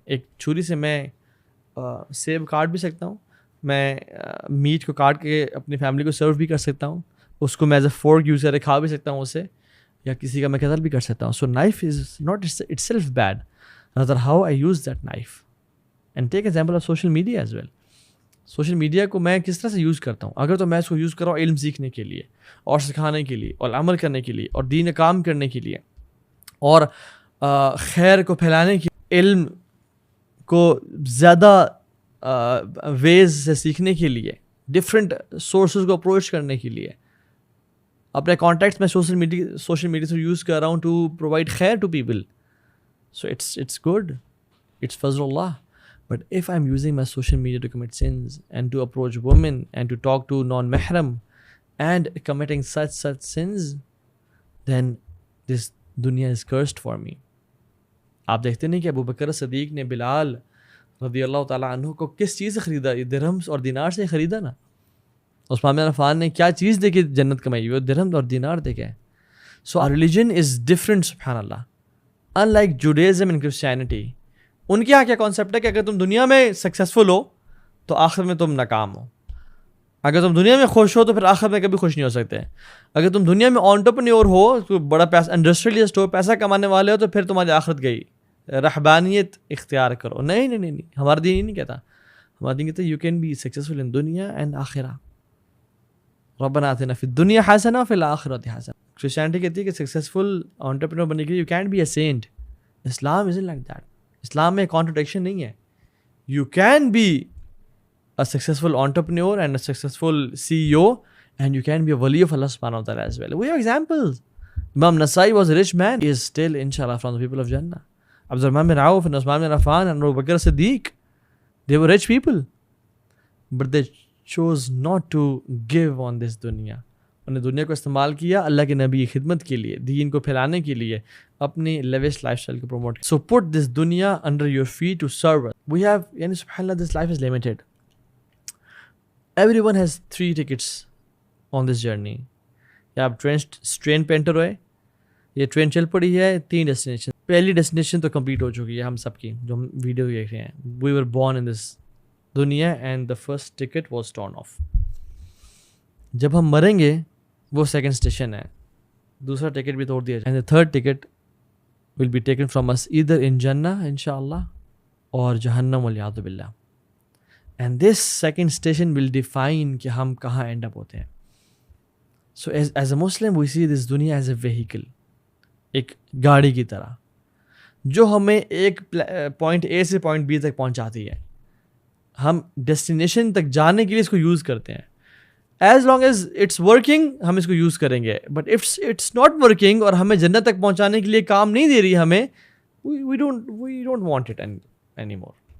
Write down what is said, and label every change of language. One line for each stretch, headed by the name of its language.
Urdu: ایک چھری سے میں سیب کاٹ بھی سکتا ہوں, میں میٹ کو کاٹ کے اپنی فیملی کو سرو بھی کر سکتا ہوں, اس کو میں ایز اے فورک یوز کر کے کھا بھی سکتا ہوں اسے, یا کسی کا میں قتل بھی کر سکتا ہوں.
English: So knife is not itself bad, rather how I use that knife. And take example of social media as well.
Urdu: Social media کو میں کس طرح سے یوز کرتا ہوں. اگر تو میں اس کو یوز کر رہا ہوں علم سیکھنے کے لیے اور سکھانے کے لیے اور عمل کرنے کے لیے اور دین کام کرنے کے لیے, اور خیر کو پھیلانے کی, علم کو زیادہ ویز سے سیکھنے کے لیے, ڈفرینٹ سورسز کو اپروچ کرنے کے لیے. اپنے کانٹیکٹس میں سوشل میڈیا سے یوز کر رہا ہوں
English: To provide خیر to people. So it's good, it's فضل اللہ. But if I'm using my social media to commit sins and to approach women and to talk to non-mahram and committing such sins, then this dunya is cursed for me.
Urdu: آپ دیکھتے نہیں کہ ابو بکر صدیق نے بلال رضی اللہ تعالیٰ عنہ کو کس چیز سے خریدا؟ درہمز اور دینار سے خریدا نا. عثمان بن عفان نے کیا چیز دے کے جنت کمائی؟ وہ درہم اور دینار دے کے.
English: So our religion is different, سبحان اللہ. Unlike Judaism and Christianity,
Urdu: ان کے یہاں کیا کانسیپٹ ہے کہ اگر تم دنیا میں سکسیزفل ہو تو آخر میں تم ناکام ہو. اگر تم دنیا میں خوش ہو تو پھر آخر میں کبھی خوش نہیں ہو سکتے. اگر تم دنیا میں انٹرپرینیور ہو, تو بڑا پیسہ انڈسٹریلسٹ ہو, پیسہ کمانے والے ہو, تو پھر تمہاری آخرت گئی. رہبانیت اختیار کرو. نہیں, ہمارا دین ہی نہیں کہتا. ہمارا دین کہتا ہے
English: You can be successful in دنیا and آخرہ.
Arabic: ربنا آتنا فی الدنیا حسنہ وفی الآخرۃ حسنہ.
Urdu: کرسچینٹی کہتی ہے کہ سکسیزفل انٹرپرینیور بننے کے لیے
English: You can't be a saint.
Urdu: Islam
English: Isn't like that.
Urdu: اسلام میں کانٹرڈکشن نہیں ہے.
English: You can be a successful entrepreneur and a successful CEO, and you can be a wali of Allah subhanahu wa ta'ala as well. We have examples. Imam Nasai was a rich man. He is still inshallah from the people of Jannah. Abdurrahman bin Auf and Usman bin Affan and Abu Bakr Siddiq, they were rich people, but they chose not to give on this dunya.
Urdu: انہیں دنیا کو استعمال کیا اللہ کے نبی کی خدمت کے لیے, دین کو پھیلانے کے لیے, اپنی لیوش لائف اسٹائل کو promote.
English: So put this dunya under your feet to serve us. We have, yani subhanallah, this life is limited. Everyone has 3 tickets on this journey.
Urdu: یا آپ ٹرین پہ انٹر ہوئے, یہ ٹرین چل پڑی ہے, 3 destination. پہلی ڈیسٹینیشن تو کمپلیٹ ہو چکی ہے ہم سب کی, جو ہم ویڈیو دیکھ رہے ہیں.
English: We were born in this دنیا and the first ticket was torn off.
Urdu: جب ہم مریں گے وہ سیکنڈ اسٹیشن ہے, دوسرا ٹکٹ بھی توڑ دیا جائے.
English: And the third ticket will be taken from us either in Jannah inshallah or Jahannam والعیاذ باللہ. And this second station will define
Urdu: کہ ہم کہاں
English: end up
Urdu: ہوتے ہیں.
English: So as a Muslim we see this dunya as a vehicle,
Urdu: ایک گاڑی کی طرح جو ہمیں ایک پوائنٹ A سے پوائنٹ B تک پہنچاتی ہے. ہم ڈیسٹینیشن تک جانے کے لیے اس کو یوز کرتے ہیں.
English: as long as it's working
Urdu: ہم اس کو یوز کریں گے,
English: but it's not working
Urdu: اور ہمیں جنت تک پہنچانے کے لیے کام نہیں دے رہی ہمیں,
English: We don't want it any more.